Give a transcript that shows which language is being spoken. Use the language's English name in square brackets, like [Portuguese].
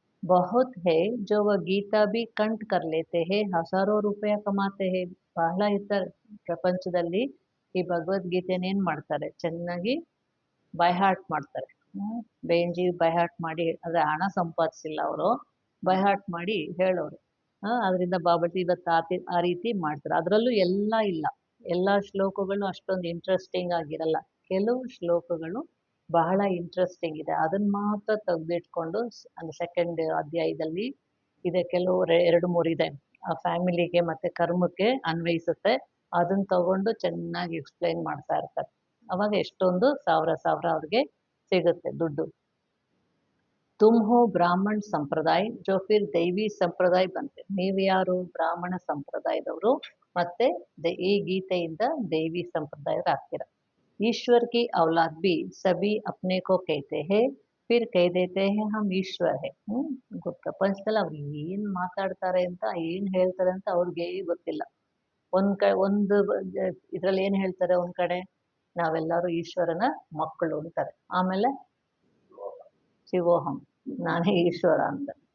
[Hindi] बहुत है जो वह गीता भी कंठ कर लेते हैं, हजारों रुपया कमाते हैं. [Kannada] ಬಹಳ ಇರ್ತಾರೆ ಪ್ರಪಂಚದಲ್ಲಿ ಈ ಭಗವದ್ಗೀತೆನ ಏನ್ ಮಾಡ್ತಾರೆ, ಚೆನ್ನಾಗಿ ಬೈಹಾರ್ಟ್ ಮಾಡ್ತಾರೆ. ಬೇಂಜಿ ಬೈಹಾರ್ಟ್ ಮಾಡಿ, ಅದೇ ಹಣ ಸಂಪಾದಿಸಿಲ್ಲ ಅವರು, ಬೈಹಾರ್ಟ್ ಮಾಡಿ ಹೇಳೋರು. ಅದರಿಂದ ಬಾಬಾಜಿ ಇವತ್ತು ಆ ರೀತಿ ಮಾಡ್ತಾರೆ. ಅದರಲ್ಲೂ ಎಲ್ಲ ಇಲ್ಲ, ಎಲ್ಲ ಶ್ಲೋಕಗಳು ಅಷ್ಟೊಂದು ಇಂಟ್ರೆಸ್ಟಿಂಗ್ ಆಗಿರಲ್ಲ, ಕೆಲವು ಶ್ಲೋಕಗಳು ಬಹಳ ಇಂಟ್ರೆಸ್ಟಿಂಗ್ ಇದೆ, ಅದನ್ನ ಮಾತ್ರ ತೆಗೆದಿಟ್ಕೊಂಡು ಸೆಕೆಂಡ್ ಅಧ್ಯಾಯದಲ್ಲಿ ಇದೆ, ಕೆಲವು 2-3 ಇದೆ, ಆ ಫ್ಯಾಮಿಲಿಗೆ ಮತ್ತೆ ಕರ್ಮಕ್ಕೆ ಅನ್ವಯಿಸುತ್ತೆ, ಅದನ್ನ ತಗೊಂಡು ಚೆನ್ನಾಗಿ ಎಕ್ಸ್ಪ್ಲೈನ್ ಮಾಡ್ತಾ ಇರ್ತಾರೆ. ಅವಾಗ ಎಷ್ಟೊಂದು ಸಾವಿರ ಅವ್ರಿಗೆ ಸಿಗುತ್ತೆ ದುಡ್ಡು. [Hindi] ತುಮ್ ಹೋ ಬ್ರಾಹ್ಮಣ್ ಸಂಪ್ರದಾಯ ಜೋ ಫಿರ್ ದೈವಿ ಸಂಪ್ರದಾಯ ಬಂತೆ, [Kannada] ನೀವು ಯಾರು ಬ್ರಾಹ್ಮಣ ಸಂಪ್ರದಾಯದವರು ಮತ್ತೆ ಈ ಗೀತೆಯಿಂದ ದೈವಿ ಸಂಪ್ರದಾಯರಾಗ್ತೀರ. [Hindi] ईश्वर की औलाद भी सभी अपने को कहते हैं फिर कह देते हैं हम ईश्वर है. [Kannada] ಪ್ರಪಂಚದಲ್ಲಿ ಅವ್ರು ಏನ್ ಮಾತಾಡ್ತಾರೆ ಅಂತ ಏನ್ ಹೇಳ್ತಾರೆ ಅಂತ ಅವ್ರಿಗೆ ಗೊತ್ತಿಲ್ಲ. ಒಂದು ಇದ್ರಲ್ಲಿ ಏನ್ ಹೇಳ್ತಾರೆ, ಒಂದ್ ಕಡೆ ನಾವೆಲ್ಲರೂ ಈಶ್ವರನ ಮಕ್ಕಳು ಅಂತಾರೆ, ಆಮೇಲೆ ಶಿವೋಹಂ ನಾನೇ ಈಶ್ವರ ಅಂತ.